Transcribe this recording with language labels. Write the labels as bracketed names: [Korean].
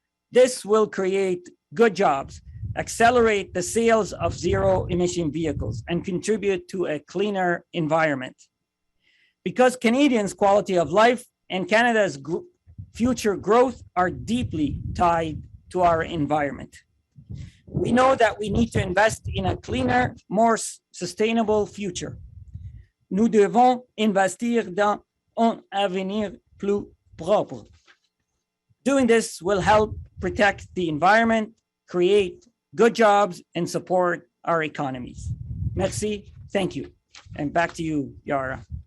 [English] This will create good jobs, accelerate the sales of zero-emission vehicles, and contribute to a cleaner environment. Because Canadians' quality of life and Canada's future growth are deeply tied to our environment. We know that we need to invest in a cleaner, more sustainable future. [French] Nous devons investir dans un avenir plus propre. [English] Doing this will help protect the environment, create good jobs, and support our economies. Merci, thank you. And back to you, Yara.